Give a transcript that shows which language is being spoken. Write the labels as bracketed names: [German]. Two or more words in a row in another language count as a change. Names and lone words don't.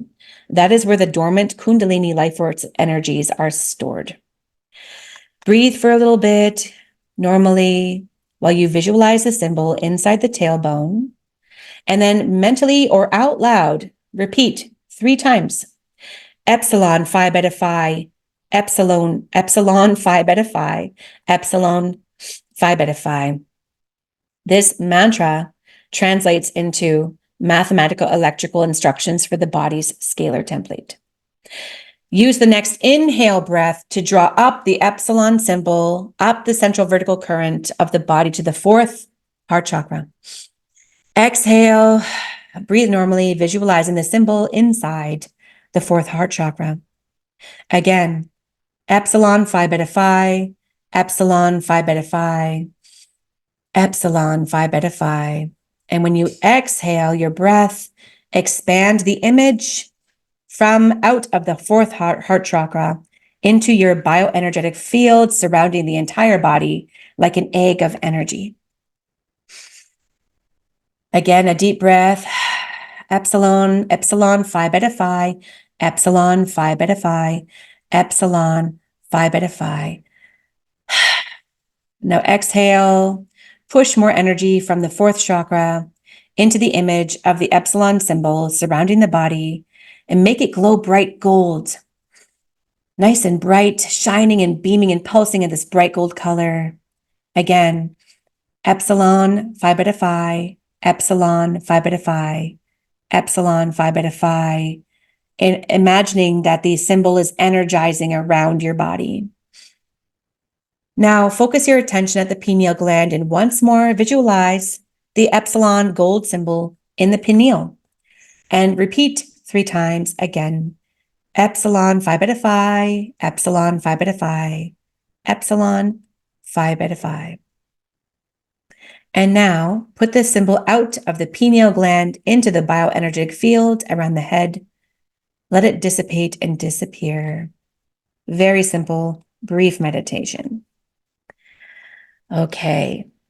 [English] That is where the dormant Kundalini life force energies are stored. Breathe for a little bit normally while you visualize the symbol inside the tailbone, and then mentally or out loud, repeat 3 times. Epsilon, Phi, Beta, Phi. Epsilon, Epsilon, Phi, Beta, Phi, Epsilon, Phi, Beta, Phi. This mantra translates into mathematical electrical instructions for the body's scalar template. Use the next inhale breath to draw up the Epsilon symbol, up the central vertical current of the body to the 4th heart chakra. Exhale, breathe normally, visualizing the symbol inside the 4th heart chakra. Again, Epsilon, Phi, Beta, Phi, Epsilon, Phi, Beta, Phi, Epsilon, Phi, Beta, Phi. And when you exhale your breath, expand the image from out of the 4th heart chakra into your bioenergetic field surrounding the entire body like an egg of energy. Again, a deep breath. Epsilon, Epsilon, Phi, Beta, Phi, Epsilon, Phi, Beta, Phi, Epsilon, Phi Beta Phi. Now exhale, push more energy from the fourth chakra into the image of the Epsilon symbol surrounding the body and make it glow bright gold. Nice and bright, shining and beaming and pulsing in this bright gold color. Again, Epsilon, Phi Beta Phi, Epsilon, Phi Beta Phi, Epsilon, Phi Beta Phi, and imagining that the symbol is energizing around your body. Now focus your attention at the pineal gland and once more visualize the Epsilon gold symbol in the pineal and repeat 3 times again. Epsilon, Phi Beta Phi, Epsilon, Phi Beta Phi, Epsilon, Phi Beta Phi. And now put this symbol out of the pineal gland into the bioenergetic field around the head. Let it dissipate and disappear. Very simple, brief meditation. Okay.